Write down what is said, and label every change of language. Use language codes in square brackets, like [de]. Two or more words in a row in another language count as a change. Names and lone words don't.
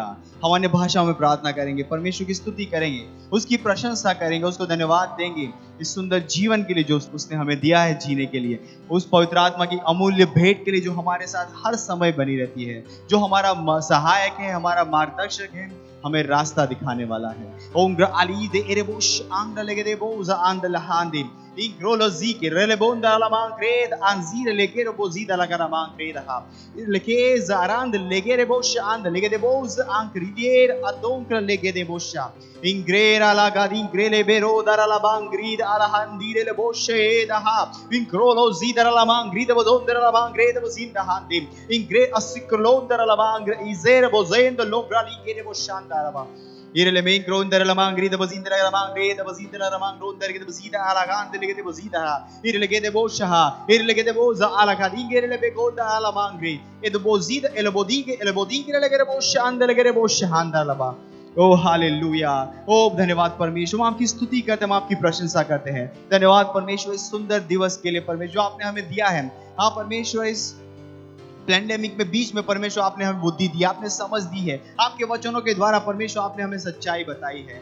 [hi] हम अन्य भाषाओं में प्रार्थना करेंगे, परमेश्वर की स्तुति करेंगे, उसकी प्रशंसा करेंगे, उसको धन्यवाद देंगे इस सुंदर जीवन के लिए जो उसने हमें दिया है जीने के लिए, उस पवित्र आत्मा की अमूल्य भेंट के लिए जो हमारे साथ हर समय बनी रहती है, जो हमारा सहायक है, हमारा मार्गदर्शक है, हमें रास्ता दिखाने वाला है। ओम अली दे एरेबोश आंग लगे दे बोज आंद लहांदे इंग्रोलोजी के रेलेबोंदा लमांग क्रेद अंजीर लेके बोजीदा लगा लमांग क्रेद हा लेके जारांद लेगे रे बोश आंद लेगे दे बोज आंग रिदिएर अदोंक लेगे दे बोशा इंग्रेरा लगा इंग्रेले बेरो दारा लबांग ग्रीद अलहंदीरे ले बोशे दहा इंग्रोलोजी दारा लमांग ग्रीद बोदोंदरा लबांग ग्रेद बोजिंदा हांदे इंग्रे असिक्लोंदरा लबांग इजेर बोजेंद लोग्राली के दे बोशांदा लबा Irele main grondere la mangri de bozindra la mangri de bozindra la mangrondere de bozida ala gande le de bozida irele de bosha irele de boza ala kadingere le begonda ala mangri e de bozida ele bodigre le de bosha ande le de bosha handa laba। ओ हालेलुया। ओ धन्यवाद परमेश्वर, हम आपकी स्तुति करते हैं, हम आपकी प्रशंसा करते हैं। धन्यवाद परमेश्वर इस सुंदर दिवस के लिए परमेश्वर जो आपने हमें दिया है। हाँ परमेश्वर, इस पैंडेमिक में बीच में परमेश्वर आपने हमें बुद्धि दी, आपने समझ दी है, आपके वचनों के द्वारा परमेश्वर आपने हमें सच्चाई बताई है।